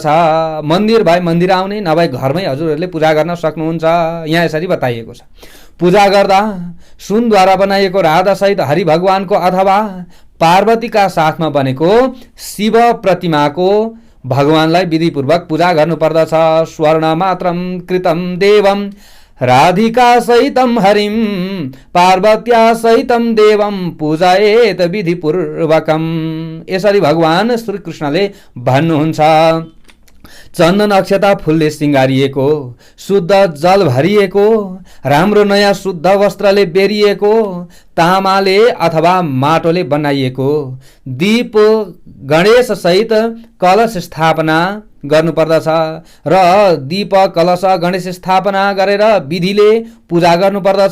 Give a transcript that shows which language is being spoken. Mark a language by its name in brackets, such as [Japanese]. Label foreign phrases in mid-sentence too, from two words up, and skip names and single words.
[Nepali] मन्दिर भए मन्दिर आउने, नभए घरमै हजुरहरूले पूजा गर्न सक्नुहुन्छ। यहाँ यसरी बताइएको छ। पूजा गर्दा सुनद्वारा बनाइएको राधासहित हरि भगवानको अथवा पार्वतीका साथमा बनेको शिव प्रतिमाको भगवानलाई विधिपूर्वक पूजा गर्नुपर्दछ। [Sanskrit] स्वर्ण मात्रम कृतम देवम राधिका सहितं हरिं पार्वत्या सहितं देवं पूजयेत विधिपूर्वकम्। [Nepali] यसरी भगवान श्री कृष्णले भन्नुहुन्छ। चन्दन अक्षता फुलले सिँगारिएको, शुद्ध जल भरिएको, राम्रो नयाँ शुद्ध वस्त्रले बेरिएको, तामाले अथवा माटोले बनाइएको दीप गणेश सहित कलश स्थापना गर्नुपर्दछ र दीप कलश गणेश स्थापना गरेर विधिले पूजा गर्नुपर्दछ।